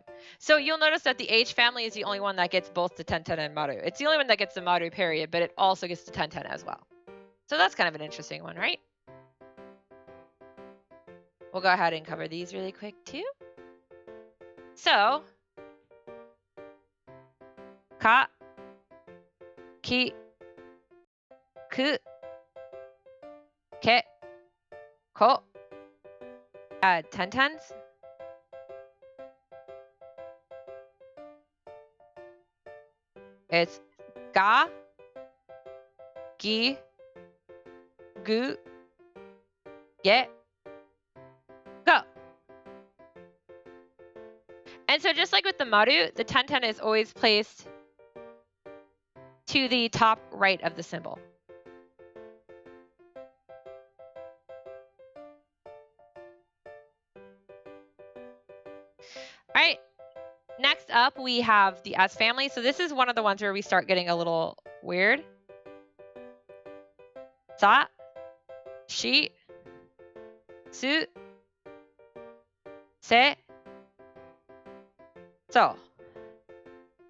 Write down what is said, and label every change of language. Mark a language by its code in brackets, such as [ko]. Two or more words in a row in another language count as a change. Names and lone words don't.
[en] So you'll notice that the H family is the only one that gets both the 1010 and maru. It's the only one that gets the maru period, but it also gets the 1010 as well. So that's kind of an interesting one, right? We'll go ahead and cover these really quick too. So, [ja] ka, ki, ku, ke, ko. [en] Add 1010s. It's [ja] ga, gi, gu, ge, go. [en] And so just like with the maru, the 1010 is always placed to the top right of the symbol. All right, next up we have the S family. So this is one of the ones where we start getting a little weird. [ja] Sa, shi, su, se, so.